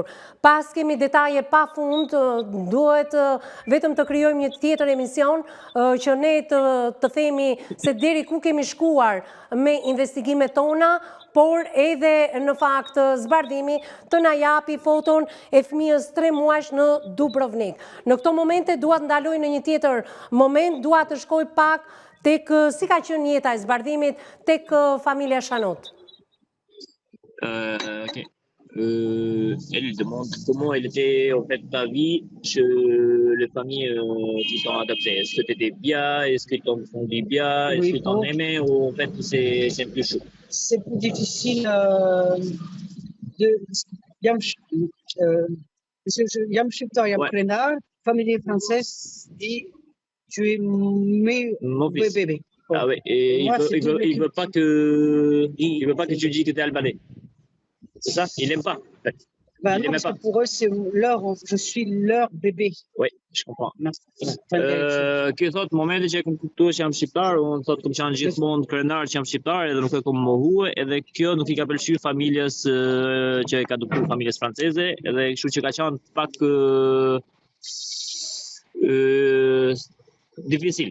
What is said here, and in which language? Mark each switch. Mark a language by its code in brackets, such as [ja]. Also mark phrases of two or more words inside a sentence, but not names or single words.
[sq] Pas kemi detaje pa fund, duhet vetëm të krijojmë një tjetër emision, që ne të themi se deri ku kemi shkuar me investigimet tona, por edhe në fakt zbardhimi të na japi foton e fëmijës 3 muajsh në Dubrovnik. Në këto momente dua të ndaloj në një tjetër moment, dua të shkoj pak tek si ka qenë jeta e zbardhimit tek familja Shanot. [fr] Ok. Elle demande comment elle était en fait ta vie chez les familles qui t'ont adopté. Est-ce que tu étais bien? Est-ce qu'ils t'ont fondu bien? Est-ce qu'ils t'ont aimé? Ou en fait c'est plus chaud? C'est plus difficile [sq] Jam shqiptar, jam krenar, [fr] familje française dit tu es Mon fils. bébé. Ah ouais, et il veut pas que tu dis que tu es albanais. C'est ça? Il aime pas. En fait. Ben non, parce que pour eux, je suis leur bébé. Oui, je comprends. [sq] Ky thot momentin që e kam kuptuar që jam shqiptar, unë thot kam qenë gjithmonë krenar që jam shqiptar edhe nuk e kam mohuar, edhe kjo nuk i ka pëlqyer familjes që e ka adoptuar familjes franceze, edhe kështu që ka qenë pak difficil.